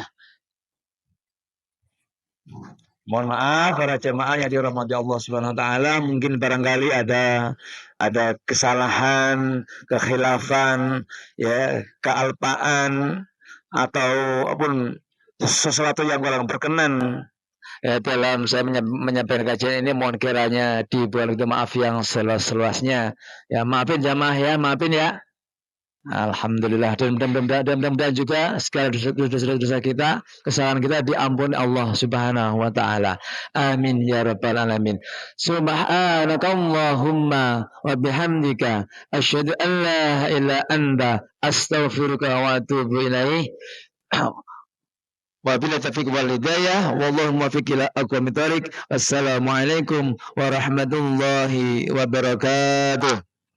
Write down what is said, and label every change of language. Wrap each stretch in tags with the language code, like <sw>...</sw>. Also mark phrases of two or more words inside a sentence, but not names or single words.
<id>Mohon maaf para jemaah yang dirahmati Allah</id> <ar>سبحانه وتعالى,</ar> <id>mungkin barangkali ada kesalahan, kekhilafan, ya, kealpaan atau sesuatu yang kurang berkenan dalam saya menyampaikan kajian ini mohon kiranya dibuat itu maaf yang seluas-luasnya. Ya maafin jamaah ya, maafin ya. Alhamdulillah dan mudah-mudahan juga segala dosa-dosa kita, kesalahan kita diampuni Allah</id> <ar>سبحانه وتعالى. آمين يا رب العالمين. سبحانك اللهم وبحمدك أشهد أن لا إله إلا أنت أستغفرك وأتوب إليك. وبالله التوفيق والهداية والله الموفق إلى أقوم الطريق. والسلام عليكم ورحمة الله وبركاته.</ar>